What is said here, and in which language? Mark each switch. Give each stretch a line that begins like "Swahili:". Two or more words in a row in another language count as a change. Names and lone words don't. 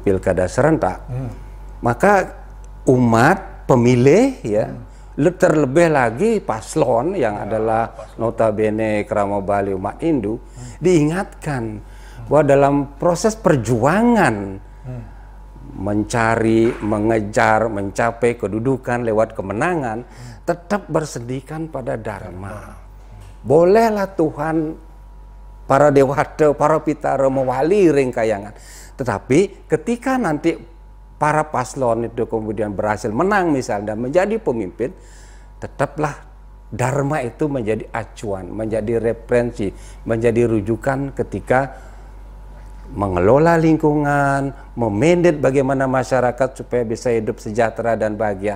Indonesian: pilkada serentak, maka umat pemilih ya, terlebih lagi paslon yang adalah notabene Krama Bali umat Hindu, diingatkan bahwa dalam proses perjuangan mencari, mengejar, mencapai kedudukan lewat kemenangan, tetap bersendikan pada dharma. Bolehlah Tuhan, para dewata, para pitara
Balinese: mewali ringkayangan,
Indonesian: tetapi ketika nanti para paslon itu kemudian berhasil menang misalnya dan menjadi pemimpin, tetaplah dharma itu menjadi acuan, menjadi referensi, menjadi rujukan ketika mengelola lingkungan, memanage bagaimana masyarakat supaya bisa hidup sejahtera dan bahagia.